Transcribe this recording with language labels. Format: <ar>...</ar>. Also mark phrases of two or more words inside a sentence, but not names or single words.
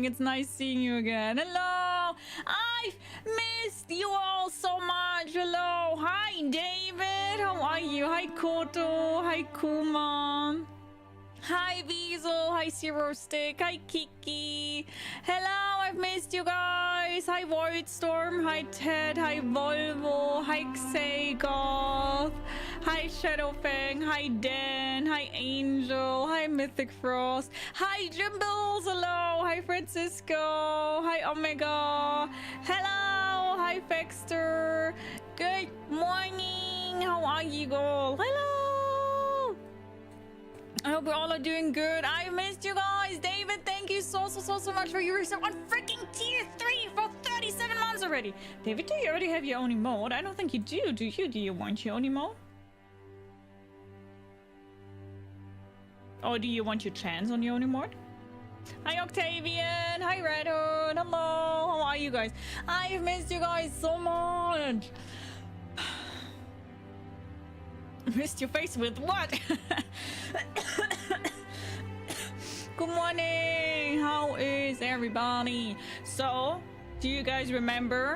<en>It's nice seeing you again. Hello, I've missed you all so much. Hello, hi David, how are you? Hi Koto, hi Kuma. Hi Weasel, hi Zero Stick, hi Kiki. Hello, I've missed you guys. Hi Voidstorm, hi Ted, hi Volvo, hi Xagoth, hi Shadowfang, hi Dan, hi Angel, hi Mythic Frost, hi Jimbles, hello, hi Francisco, hi Omega, hello, hi Fexter, good morning, how are you all? Hello. I hope we all are doing good. I missed you guys. David, thank you so much for your resub on freaking tier 3 for 37 months already. David, do you already have your own emote? I don't think you do. Do you? Do you want your own emote? Or do you want your chance on your own emote? Hi Octavian. Hi Red Hood. Hello. How are you guys? I've missed you guys so much. Missed your face with what? Good morning. How is everybody? So, do you guys remember?</en>